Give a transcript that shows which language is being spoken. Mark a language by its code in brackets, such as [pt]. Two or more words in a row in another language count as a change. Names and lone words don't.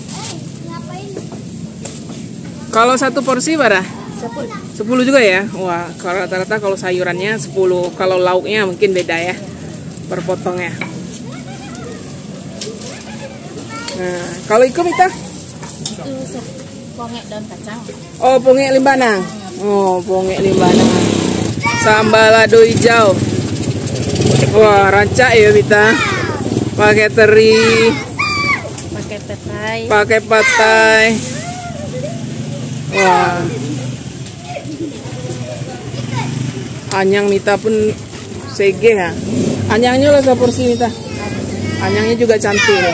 [id] Kalau 1 porsi berapa? 10 juga ya. Wah, kalau rata-rata kalau sayurannya 10, kalau lauknya mungkin beda ya per potongnya. Nah, kalau ikan Mita? Itu pongek daun kacang. Oh, pongek limbanang. Oh, pongek limbanang. [min] Sambal lado hijau. Wah, rancak ya Mita. [id] Pakai teri, Pakai petai. pakai patai. Wah. [min] Anyang Mita pun sege ya. [id] Anyangnya lah seporsi Mita. Anyangnya juga cantik nih.